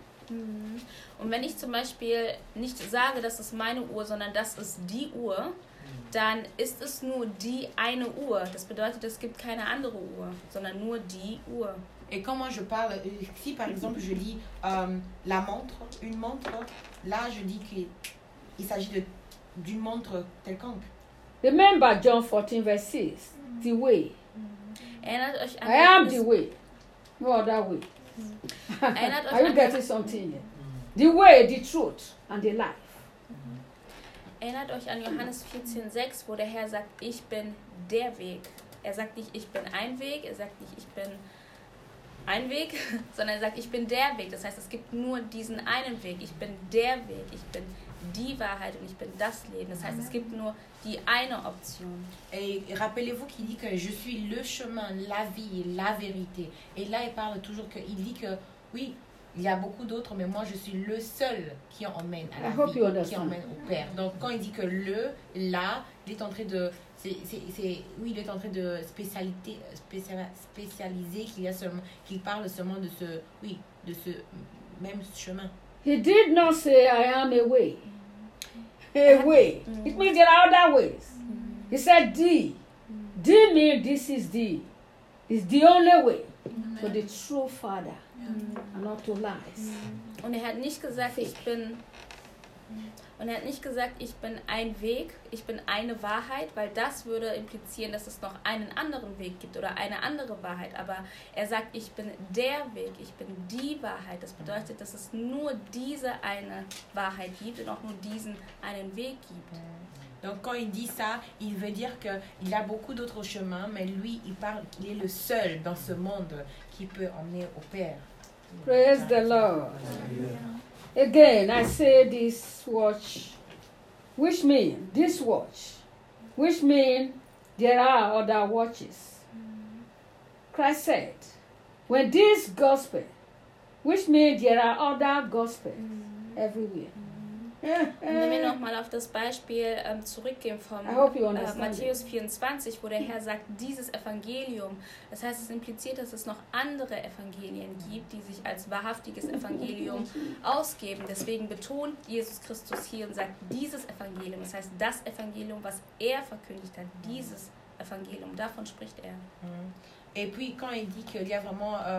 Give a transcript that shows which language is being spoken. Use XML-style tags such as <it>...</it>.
<de>Und wenn ich zum Beispiel nicht sage, das ist meine Uhr, sondern das ist die Uhr, dann ist es nur die eine Uhr. Das bedeutet, es gibt keine andere Uhr, sondern nur die Uhr.</de> <fr>Et quand moi je parle, si par exemple je dis la montre, une montre, là je dis qu'il s'agit de, d'une montre quelconque.</fr> <en>Remember John 14, verse 6, the way.</en> <de>Erinnert euch an</de> <en>I am the way. No other way.</en> <de>Erinnert euch</de> <en>are you getting something here? The way, the truth and the life.</en> <de>Erinnert euch an Johannes 14, 6, wo der Herr sagt, ich bin der Weg. Er sagt nicht, ich bin ein Weg, er sagt nicht, ich bin ein Weg, sondern er sagt, ich bin der Weg. Das heißt, es gibt nur diesen einen Weg. Ich bin der Weg, ich bin die Wahrheit und ich bin das Leben. Das heißt, es gibt nur die eine Option.</de> <fr>Et rappelez-vous qu'il dit que je suis le chemin, la vie, la vérité. Et là, il parle toujours que il dit que oui, il y a beaucoup d'autres, mais moi, je suis le seul qui emmène à la vie, qui emmène au Père. Donc, quand il dit que le, là, il est en train de oui, il est en train de spécialiser qu'il y a seulement, qu'il parle seulement de ce, oui, de ce même chemin.</fr> <en>He did not say I am a way. A way. It means there are other ways. He said D. D means this is D. It's the only way for the true Father, not to lies.</en> <de>Und er hat nicht gesagt, ich bin. Und er hat nicht gesagt, ich bin ein Weg, ich bin eine Wahrheit, weil das würde implizieren, dass es noch einen anderen Weg gibt oder eine andere Wahrheit. Aber er sagt, ich bin der Weg, ich bin die Wahrheit. Das bedeutet, dass es nur diese eine Wahrheit gibt und auch nur diesen einen Weg gibt.</de> <fr>Donc quand il dit ça, il veut dire qu'il a beaucoup d'autres chemins, mais lui, il parle qu'il est le seul dans ce monde qui peut emmener au Père.</fr> <en>Praise the Lord. Again, I say this watch, which mean this watch, which mean there are other watches. Christ said, when this gospel, which mean there are other gospels everywhere.</en> <de>Und wenn wir nochmal auf das Beispiel zurückgehen von Matthäus 24, wo der Herr sagt, dieses Evangelium, das heißt, es impliziert, dass es noch andere Evangelien gibt, die sich als wahrhaftiges Evangelium ausgeben. Deswegen betont Jesus Christus hier und sagt, dieses Evangelium, das heißt, das Evangelium, was er verkündigt hat, dieses Evangelium, davon spricht er.</de> <fr>Et puis, quand il dit qu'il y a vraiment...</fr>